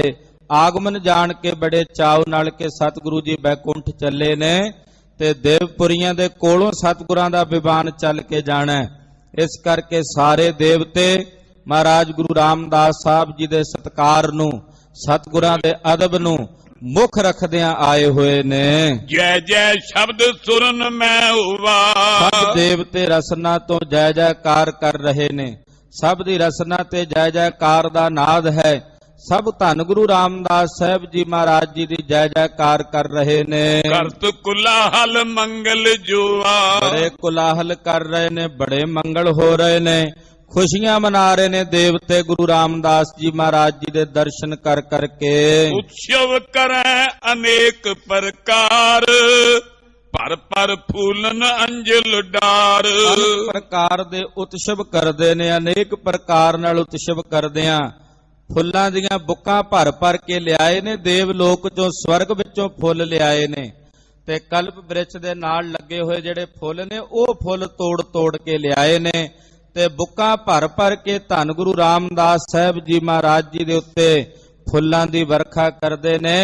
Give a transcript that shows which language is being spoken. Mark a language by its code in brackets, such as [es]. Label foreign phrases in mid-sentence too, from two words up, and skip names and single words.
[pa] ਆਗਮਨ ਜਾਣ ਕੇ ਬੜੇ ਚਾਉ ਨਾਲ ਕੇ ਸਤਿਗੁਰੂ ਜੀ ਬੈਕੁੰਠ ਚੱਲੇ ਨੇ ਤੇ ਦੇਵਪੁਰੀਆਂ ਦੇ ਕੋਲੋਂ ਸਤਿਗੁਰਾਂ ਦਾ ਵਿਵਾਨ ਚੱਲ ਕੇ ਜਾਣਾ। ਇਸ ਕਰਕੇ ਸਾਰੇ ਦੇਵਤੇ ਮਹਾਰਾਜ ਗੁਰੂ ਰਾਮਦਾਸ ਸਾਹਿਬ ਜੀ ਦੇ ਸਤਿਕਾਰ ਨੂੰ, ਸਤਿਗੁਰਾਂ ਦੇ ਅਦਬ ਨੂੰ ਮੁੱਖ ਰੱਖਦਿਆਂ ਆਏ ਹੋਏ ਨੇ। [bra] जय जय शब्द सुरन मैं हुआ। [pa] ਸਭ ਦੇਵਤੇ ਰਸਨਾ ਤੋਂ ਜੈ ਜੈਕਾਰ ਕਰ ਰਹੇ ਨੇ। ਸਭ ਦੀ ਰਸਨਾ ਤੇ ਜੈ ਜੈਕਾਰ ਦਾ ਨਾਦ ਹੈ। ਸਭ ਧੰਨ ਗੁਰੂ ਰਾਮਦਾਸ ਸਾਹਿਬ ਜੀ ਮਹਾਰਾਜ ਜੀ ਦੀ ਜੈ ਜੈਕਾਰ ਕਰ ਰਹੇ ਨੇ। [bra] करत कुलाहल मंगल जुआ। [pa] ਬੜੇ ਕੁਲਾਹਲ ਕਰ ਰਹੇ ਨੇ, ਬੜੇ ਮੰਗਲ ਹੋ ਰਹੇ ਨੇ, ਖੁਸ਼ੀਆਂ ਮਨਾ ਰਹੇ ਨੇ ਦੇਵਤੇ ਗੁਰੂ ਰਾਮਦਾਸ ਜੀ ਮਹਾਰਾਜ ਜੀ ਦੇ ਦਰਸ਼ਨ ਕਰ ਕਰਕੇ। [bra] उत्सव करें अनेक प्रकार, पर पर फूलन अंजल डार। [pa] ਅनेਕ ਪ੍ਰਕਾਰ ਦੇ ਉਤਸਵ ਕਰਦੇ ਨੇ, ਅਨੇਕ ਪ੍ਰਕਾਰ ਨਾਲ ਉਤਸਵ ਕਰਦਿਆਂ ਫੁੱਲਾਂ ਦੀਆਂ ਬੁੱਕਾਂ ਭਰ ਭਰ ਕੇ ਲਿਆਏ ਨੇ। ਦੇਵ ਲੋਕ ਚੋਂ, ਸਵਰਗ ਵਿੱਚੋਂ ਫੁੱਲ ਲਿਆਏ ਨੇ ਤੇ ਕਲਪ ਬ੍ਰਿਛ ਦੇ ਨਾਲ ਲੱਗੇ ਹੋਏ ਜਿਹੜੇ ਫੁੱਲ ਨੇ ਉਹ ਫੁੱਲ ਤੋੜ ਤੋੜ ਕੇ ਲਿਆਏ ਨੇ ਤੇ ਬੁੱਕਾਂ ਭਰ ਭਰ ਕੇ ਧੰਨ ਗੁਰੂ ਰਾਮਦਾਸ ਸਾਹਿਬ ਜੀ ਮਹਾਰਾਜ ਜੀ ਦੇ ਉੱਤੇ ਫੁੱਲਾਂ ਦੀ ਵਰਖਾ ਕਰਦੇ ਨੇ।